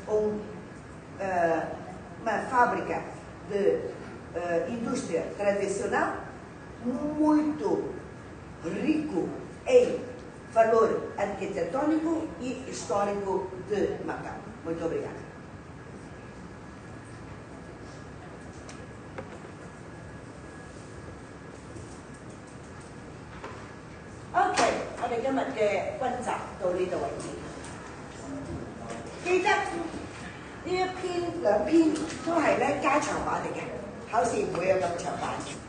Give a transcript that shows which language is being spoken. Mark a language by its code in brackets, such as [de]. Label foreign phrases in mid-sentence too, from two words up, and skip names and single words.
[pt] uma fábrica de indústria tradicional muito rico em valor arquitetônico e histórico de Macau. Muito obrigada. [yue] OK， 我哋今日嘅溫習到呢度為止。記得呢一篇兩篇都係咧加長版嚟嘅，考試唔會有咁長版。